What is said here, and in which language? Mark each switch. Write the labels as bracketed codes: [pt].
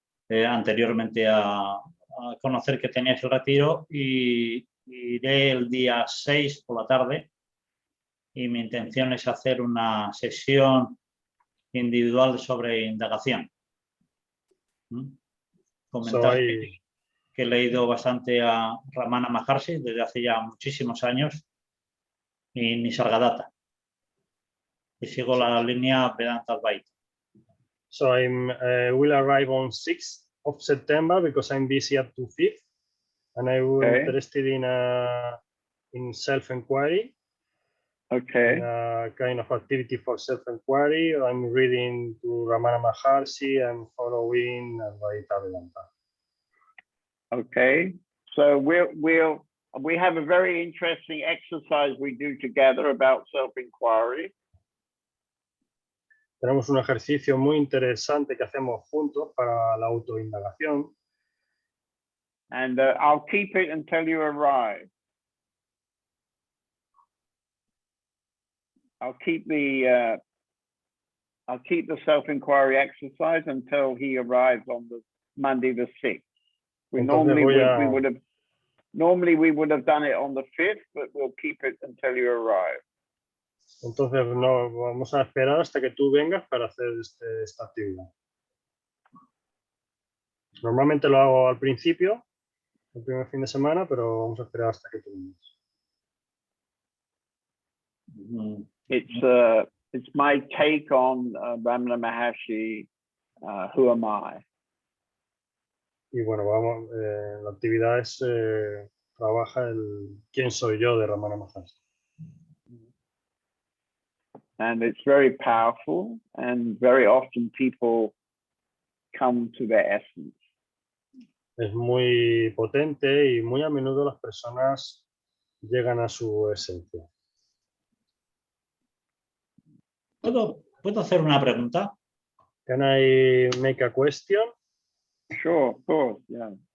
[es] Anteriormente a conocer que teníais el retiro, y iré el día 6 por la tarde, y mi intención es hacer una sesión individual sobre indagación. Comentar que he leído bastante a Ramana Maharshi desde hace ya muchísimos años y Nisargadatta, y sigo la línea Vedanta Advaita. [en] So I will arrive on 6th of September because I'm busy up to 5th, and I'm interested in self-enquiry. Okay. Kind of activity for self-enquiry. I'm reading to Ramana Maharshi and following Advaita Vedanta. Okay. So we have a very interesting exercise we do together about self-enquiry. [es] Tenemos un ejercicio muy interesante que hacemos juntos para la autoindagación. [en] And I'll keep it until you arrive. I'll keep the self-inquiry exercise until he arrives on the Monday the 6th. Normally we would have done it on the 5th, but we'll keep it until you arrive. [es] Entonces no vamos a esperar hasta que tú vengas para hacer esta actividad. Normalmente lo hago al principio, el primer fin de semana, pero vamos a esperar hasta que tú vengas. [en] It's my take on Ramana Maharshi, Who Am I? [es] Y bueno, la actividad trabaja el ¿Quién soy yo? De Ramana Maharshi. [en] And it's very powerful, and very often people come to their essence. [es] Es muy potente y muy a menudo las personas llegan a su esencia. ¿Puedo hacer una pregunta? [en] Can I make a question? Sure, of course, yeah.